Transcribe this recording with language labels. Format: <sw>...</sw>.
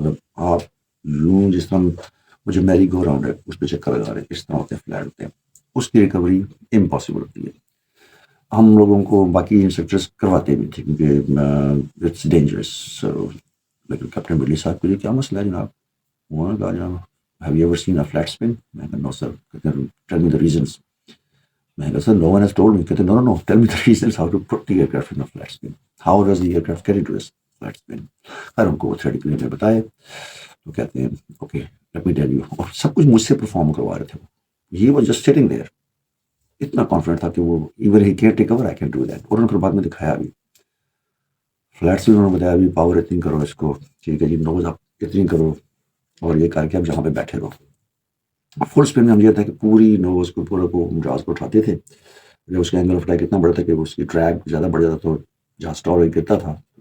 <ur>مطلب آپ یوں جس طرح وہ جو میری گو راؤنڈ ہے اس پہ چکر لگا رہے ہیں، اس طرح ہوتے ہیں فلیٹ ہوتے ہیں. اس کی ریکوری امپاسبل ہوتی ہے. ہم لوگوں کو باقی انسٹرکٹرس کرواتے بھی تھے کیونکہ</ur> <en>It's dangerous.</en> <ur>لیکن کیپٹن برٹش صاحب کے لیے کیا مسئلہ ہے جناب؟ وہ کہا جناب</ur> <en>have you ever seen a flat spin؟</en> <ur>میں کہا</ur> <en>no sir. Tell me the reasons.</en> <ur>میں کہا</ur> <en>sir no one has told me.</en> <ur>کہتے</ur> <en>no tell me the reasons how to put the aircraft in a flat spin. How does the aircraft get into a flat spin؟</en> <ur>خیر ان کو theoretically میں بتائے تو کہتے ہیں okay</ur> <en>let me tell you.</en> <ur>اور سب کچھ مجھ سے پرفارم کروا رہے تھے. he was just sitting there. اتنا کانفیڈنٹ تھا کہ وہ even he can't take over, I can do that. اور انہوں نے پھر بعد میں دکھایا بھی فلیٹ سے. انہوں نے بتایا بھی پاور اتنی کرو اس کو، ٹھیک ہے جی، نوز آپ اتنی کرو اور یہ کر کے آپ جہاں پہ بیٹھے رہو. فل اسپن میں ہم یہ تھا کہ پوری نوز کو پورا کو جہاز کو اٹھاتے تھے. جب اس کا اینگل آف اٹیک اتنا بڑا تھا کہ اس کی ڈریگ زیادہ بڑھ جاتا تو جہاز اسٹال ہو گرتا تھا.</ur>